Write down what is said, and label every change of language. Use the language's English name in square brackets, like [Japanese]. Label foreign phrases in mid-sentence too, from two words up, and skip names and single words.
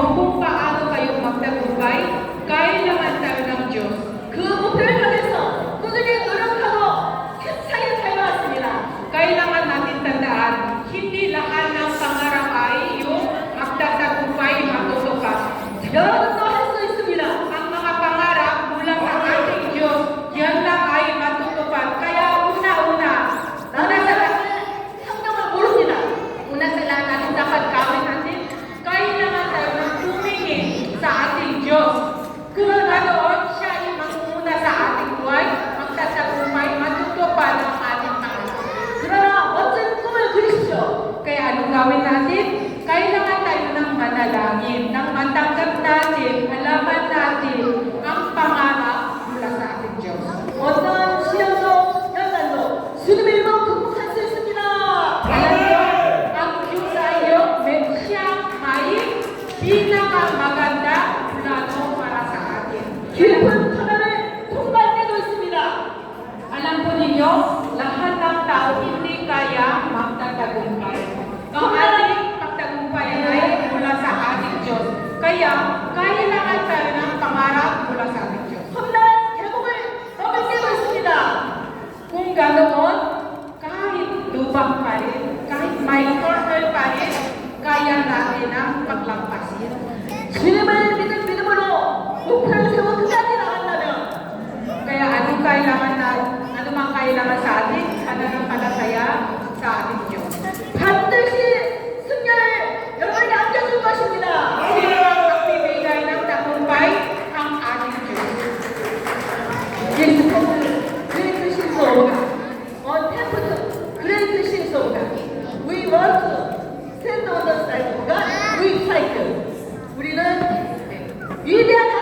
[Filipino] kung paano kayo magtagumpay, kailangan tayo ng Diyos. [Korean] 그 목표를 향해서 꾸준히 노력하고 힘차게 달려왔습니다. [Filipino] Kailangan natin tandaan, hindi lahat ng pangarap ay yung magtatagumpay, matutupad. [Korean] 여러분도 할 수 있습니다. [Filipino] Ang mga pangarap mula sa ating Diyos, yan lang ay matutupad. Kaya una-una, [Korean] 나는 성경을 모릅니다. [Filipino] una sa lahat natin dapat gawin natin, kailangan tayo ng tumingin sa ating Diyos. Kung ganoon, siya ay mangunguna sa ating buhay, magtatagumpay, matutupad ang ating pangarap. [Korean] 그러나 멋진 꿈을 그리십시오. [Filipino] Kaya anong gawin natin? Kailangan tayo ng manalangin, nang matanggap natin, alaman natin ang pangarap mula sa ating Diyos. [Korean] 어떠한 시련도 연단도 주님의 이름으로 극복할 수 있습니다. [Filipino] Alam mo, ang Diyos sa iyo, siyang may pinakamaganda plano para sa atin. [Korean] 깊은 터널을 통과할 때도 있습니다. [Filipino] Alam po ninyo, lahat ng tao hindi kaya magtatagumpay. Ang ating pagtagumpayan ay mula sa ating Diyos. Kaya, kailangan tayo ng pangarap mula sa ating Diyos. [Korean] 험난한 계곡을 넘을 때도 있습니다. [Filipino] Kung ganoon, kahit lubak pa rin, kahit may turtle pa rin, kaya natin ang paglampasin. [Korean] 주님을 믿는 믿음으로 목표를 세워 끝까지 나간다면 [Filipino] Kaya ano mang kailangan sa atin, pananampalataya sa ating Diyos. [Korean] 반드시 승리를 여러분에게 안겨줄 것입니다. [Filipino] Sino ang magbibigay ng tagumpay? Ang ating Diyos. 예수 그레이트 신소가 템프트 그레이트 신소가 We want to stand on the side of God We fight 우리는 위대한